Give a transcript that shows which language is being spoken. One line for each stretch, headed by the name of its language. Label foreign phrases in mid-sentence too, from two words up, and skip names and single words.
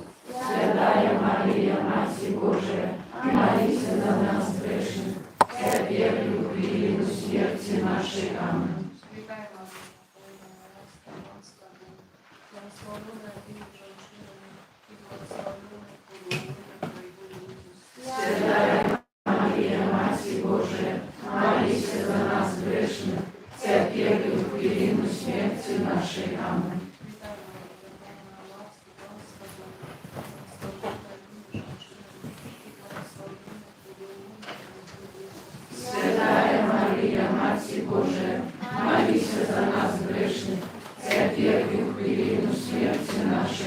Russian: Святая Мария, Мать Божия, молись за нас грешных, теперь и в хвилину смерти нашей. Аминь.
Ukrainian: Вітай, Марія, повна ласки, Пан з тобою, благословенна ти між жінками, і благословенний плод Твоего Ісус.
Russian: Святая Мария, Мать Божия, молись за нас грешных, теперь и в хвилину смерти нашей. Аминь. Святая Мария, Мать Божия, молись за нас грешных, теперь и в хвилину смерти нашей.